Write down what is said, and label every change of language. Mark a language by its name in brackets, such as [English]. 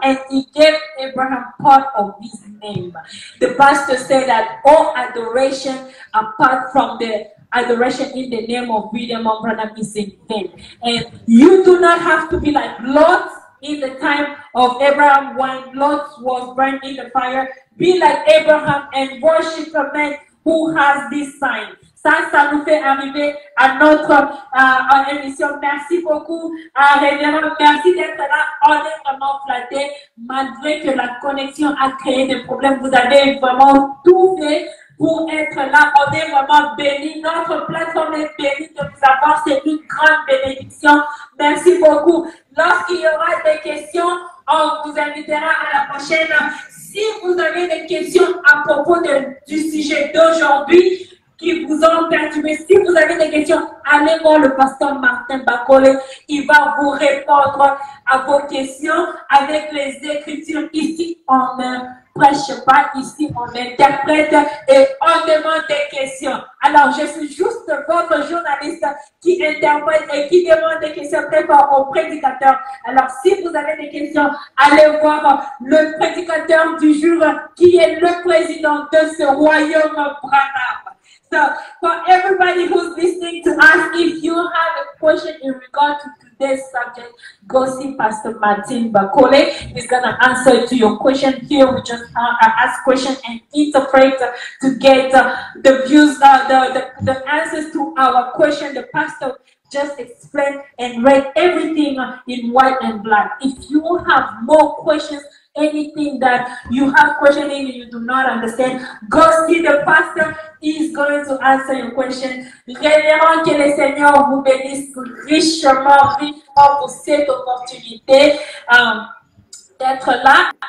[English] And he gave Abraham part of his name. The pastor said that all adoration apart from the adoration in the name of William Branham is in vain. And you do not have to be like Lot in the time of Abraham when Lot was burned in the fire. Be like Abraham and worship a man who has this sign. [French] Ça nous fait arriver à notre émission. Merci beaucoup, Révérend. Merci d'être là. On est vraiment flattés. Malgré que la connexion a créé des problèmes, vous avez vraiment tout fait pour être là. On est vraiment bénis. Notre plateforme est bénie de vous avoir. C'est une grande bénédiction. Merci beaucoup. Lorsqu'il y aura des questions, on vous invitera à la prochaine. Si vous avez des questions à propos du sujet d'aujourd'hui, qui vous ont perturbé, si vous avez des questions, allez voir le pasteur Martin Bakole. Il va vous répondre à vos questions avec les Écritures. Ici, on ne prêche pas, ici, on interprète et on demande des questions. Alors, je suis juste votre journaliste qui interprète et qui demande des questions très fort au prédicateur. Alors, si vous avez des questions, allez voir le prédicateur du jour qui est le président de ce royaume Branham. [English] So, for everybody who's listening to us, if you have a question in regard to today's subject, go see Pastor Martin Bakole. He's going to answer to your question. Here we just ask questions and interpret to get the views, the answers to our question. The pastor just explained and read everything in white and black. If you have more questions, anything that you have questioning and you do not understand, go see the pastor. He's going to answer your question. [French] Révérend, que le Seigneur vous bénisse richement, richement pour cette opportunité d'être là.